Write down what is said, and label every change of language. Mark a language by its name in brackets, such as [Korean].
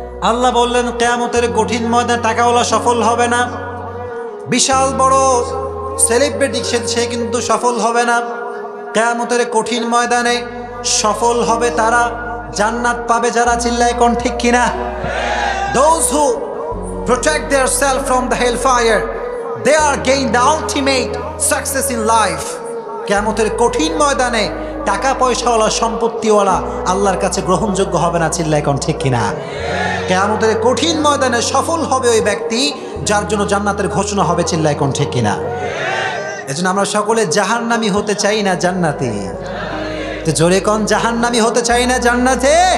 [Bangla] আল্লাহ বললেন কিয়ামতের কঠিন ময়দানে টাকাওয়ালা সফল হবে না, বিশাল বড় সেলিব্রিটি সে কিন্তু সফল হবে না। কিয়ামতের কঠিন ময়দানে সফল হবে তারা, জান্নাত পাবে যারা, চিল্লায় কোন ঠিক কিনা? [English] Those who protect themselves from the hellfire, they are gain the ultimate success in life. [Bangla] কিয়ামতের কঠিন ময়দানে টাকা পয়সাওয়ালা সম্পত্তিওয়ালা আল্লাহর কাছে গ্রহণযোগ্য হবে না, চিল্লায় কোন ঠিক কিনা? কিয়ামতের কঠিন ময়দানে সফল হবে ওই ব্যক্তি যার জন্য জান্নাতের ঘোষণা হবে, চিল্লায় কোন ঠিক কিনা? এজন্য আমরা সকলে জাহান্নামী হতে চাই না জান্নাতি? তো জোরে কোন জাহান্নামী হতে চাই না জান্নাতে?